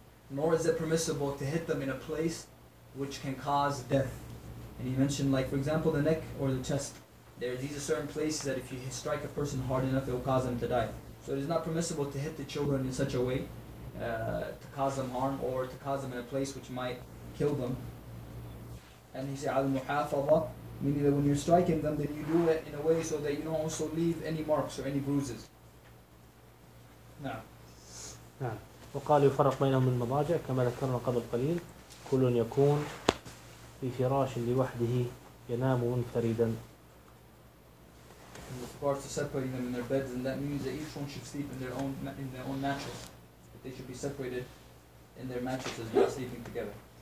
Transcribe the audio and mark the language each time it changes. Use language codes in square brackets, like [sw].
[en] nor is it permissible to hit them in a place which can cause death and he mentioned like for example the neck or the chest there are these certain places that if you strike a person hard enough it will cause them to die so it is not permissible to hit the children in such a way to cause them harm or to cause them in a place which might kill them and he said [ar] عَلَى الْمُحَافَظَةِ [en] meaning that when you're striking them then you do it in a way so that you don't also leave any marks or any bruises now [ar] نعم. وقال يفرق بينهم المضاجع كما ذكرنا قبل قليل، كل يكون في فراش لوحده ينام منفردا. [en] And with regards to separating them in their beds, and that means that each one should sleep in their own mattress. But they should be separated in their mattresses, not sleeping together.